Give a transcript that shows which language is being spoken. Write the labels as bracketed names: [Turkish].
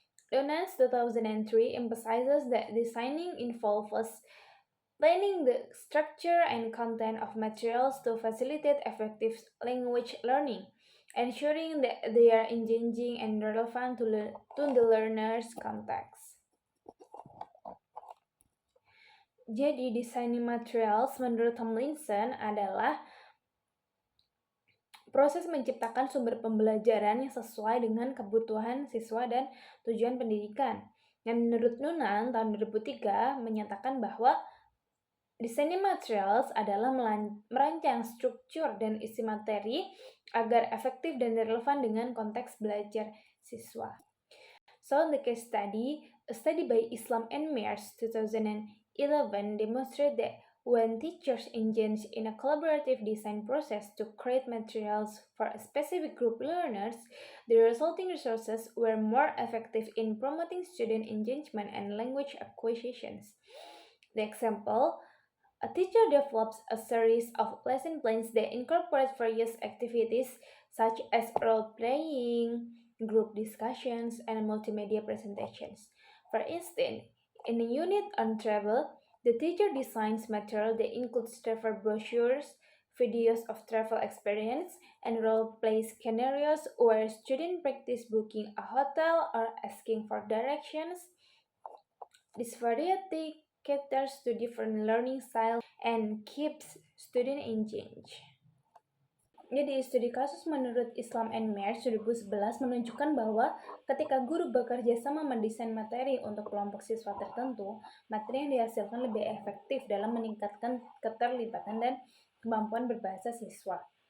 [English] Donans 2003 emphasizes that designing involves planning the structure and content of materials to facilitate effective language learning, ensuring that they are engaging and relevant to the learner's context. [Indonesian] Jadi, designing materials menurut Tomlinson adalah proses menciptakan sumber pembelajaran yang sesuai dengan kebutuhan siswa dan tujuan pendidikan. Dan menurut Nunan tahun 2003 menyatakan bahwa designing materials adalah merancang struktur dan isi materi agar efektif dan relevan dengan konteks belajar siswa. [English] So, the case study, a study by Islam and Mears 2011 demonstrated that when teachers engage in a collaborative design process to create materials for a specific group learners, the resulting resources were more effective in promoting student engagement and language acquisitions. The example, a teacher develops a series of lesson plans that incorporate various activities such as role playing, group discussions, and multimedia presentations. For instance, in a unit on travel, the teacher designs material that includes travel brochures, videos of travel experience, and role play scenarios where students practice booking a hotel or asking for directions. This variety caters to different learning styles and keeps students engaged. [Indonesian] Jadi, studi kasus menurut Islam and Mears 2011 menunjukkan bahwa ketika guru bekerja sama mendesain materi untuk kelompok siswa tertentu, materi yang dihasilkan lebih efektif dalam meningkatkan keterlibatan dan kemampuan berbahasa siswa.